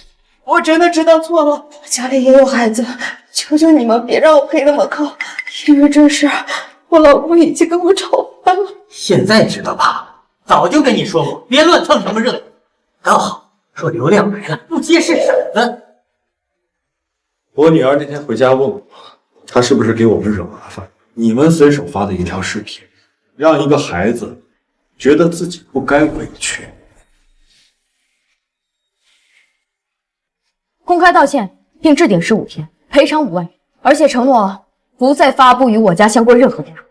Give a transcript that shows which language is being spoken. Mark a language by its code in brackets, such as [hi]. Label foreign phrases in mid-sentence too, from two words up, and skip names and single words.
[zh] 我真的知道錯了，我家裡也有孩子，求求你們別讓我賠那麼高，因為這事我老公已經跟我吵翻了。現在知道吧？早就跟你說過，別亂蹭什麼熱度。剛好說流量來了，不接是骰子。我女兒那天回家問我，她是不是給我們惹麻煩？你們隨手發的一條視頻，讓一個孩子覺得自己不該委屈。公開道歉，並置頂15天，賠償5萬元，而且承諾不再發布與我家相關任何內容。